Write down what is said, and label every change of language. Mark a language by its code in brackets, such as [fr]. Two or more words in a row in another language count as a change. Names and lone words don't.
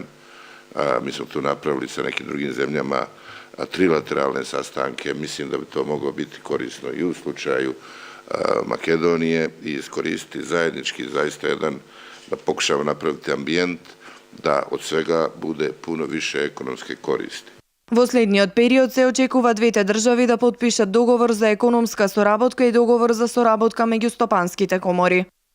[bs] Mi smo tu napravili sa nekim drugim zemljama trilateralne sastanke. Mislim da bi to moglo biti korisno i u slučaju Makedonije i iskoristiti zajednički zaista jedan, da pokušamo napraviti ambijent da od svega bude puno više ekonomske koristi. [mk] Во следниот период се очекува двете држави да потпишат договор за економска соработка и договор за соработка меѓу стопанските комори.